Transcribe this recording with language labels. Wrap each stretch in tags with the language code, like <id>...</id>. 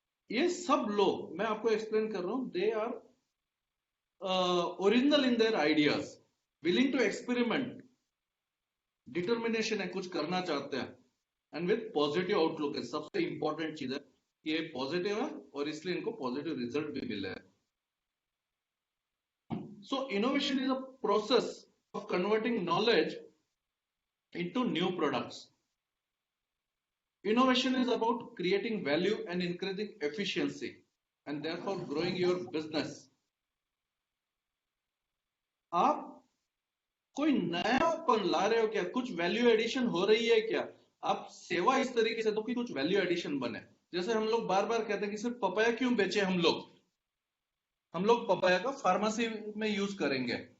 <hi>ये सब लोग मैं आपको एक्सप्लेन कर रहा हूं,</hi> <en>they are original in their ideas, willing to experiment,</en> <hi>determination है, कुछ करना चाहते हैं,</hi> <en>and with positive outlook</en> <hi>है. सबसे इंपॉर्टेंट चीज है कि ये पॉजिटिव है और इसलिए इनको पॉजिटिव रिजल्ट भी मिले हैं.</hi> <en>So innovation is a process of converting knowledge into new products. Innovation is about creating value and increasing efficiency and therefore growing your business.</en> <hi>आप कोई नयापन ला रहे हो क्या? कुछ वैल्यू एडिशन हो रही है क्या? आप सेवा इस तरीके से दो कि कुछ वैल्यू एडिशन बने. जैसे हम लोग बार बार कहते हैं कि सिर्फ पपाया क्यों बेचे हम लोग पपाया का फार्मेसी में यूज करेंगे.</hi>